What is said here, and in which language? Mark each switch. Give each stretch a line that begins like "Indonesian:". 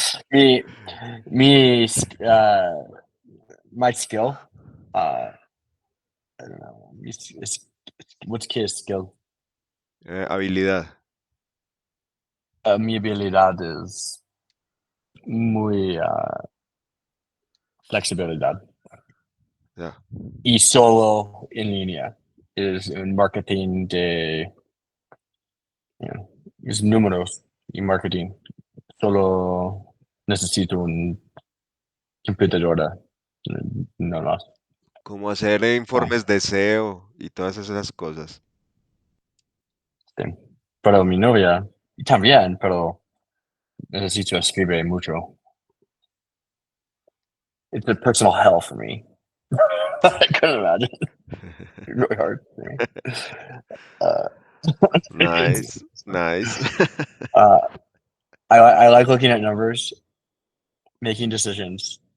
English: mi, mi, my skill, I don't know, what's key skill?
Spanish: Habilidad. Mi habilidad es muy flexibilidad.
English: Yeah.
Spanish: Y solo en línea. Es un marketing de, es números y marketing. Solo necesito un computadora. No más. Como hacer No, informes de SEO y todas esas cosas. sí. Pero mi novia también, pero necesito escribir mucho.
English: It's a personal hell for me. I couldn't imagine. It's really hard for me. Uh, it's, Nice, nice. uh, I like looking at numbers, making decisions,